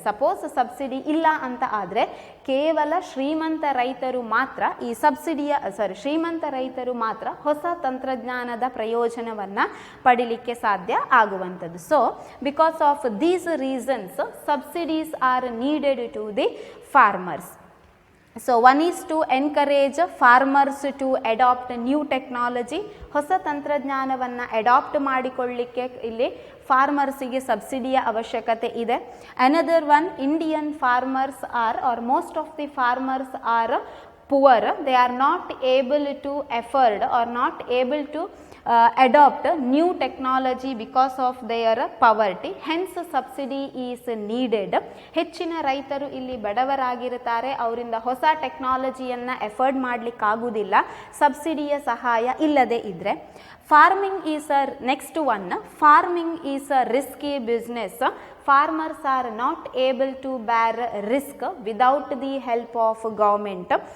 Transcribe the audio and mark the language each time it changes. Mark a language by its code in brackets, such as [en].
[en] Suppose [kn] subsidy ಇಲ್ಲ ಅಂತ ಆದರೆ ಕೇವಲ ಶ್ರೀಮಂತ ರೈತರು ಮಾತ್ರ ಈ ಶ್ರೀಮಂತ ರೈತರು ಮಾತ್ರ ಹೊಸ ತಂತ್ರಜ್ಞಾನದ ಪ್ರಯೋಜನವನ್ನು ಪಡಿಲಿಕ್ಕೆ ಸಾಧ್ಯ ಆಗುವಂಥದ್ದು. [en] So because of these reasons subsidies are needed to the farmers. So one is to encourage farmers to adopt new technology. [kn] ಹೊಸ ತಂತ್ರಜ್ಞಾನವನ್ನು ಅಡಾಪ್ಟ್ ಮಾಡಿಕೊಳ್ಳಿಕ್ಕೆ ಇಲ್ಲಿ ಫಾರ್ಮರ್ಸಿಗೆ ಸಬ್ಸಿಡಿಯ ಅವಶ್ಯಕತೆ ಇದೆ. [en] Another one, Indian farmers are are most of the farmers are poor. They are not able to afford are not able to adopt new technology because of their poverty. Hence subsidy is needed. [kn] ಹೆಚ್ಚಿನ ರೈತರು ಇಲ್ಲಿ ಬಡವರಾಗಿರುತ್ತಾರೆ, ಅವರಿಂದ ಹೊಸ ಟೆಕ್ನಾಲಜಿಯನ್ನು ಎಫರ್ಡ್ ಮಾಡಲಿಕ್ಕಾಗುವುದಿಲ್ಲ ಸಬ್ಸಿಡಿಯ ಸಹಾಯ ಇಲ್ಲದೆ ಇದ್ದರೆ. [en] Farming is next one. Farming is a risky business. Farmers are not able to bear risk without the help of government.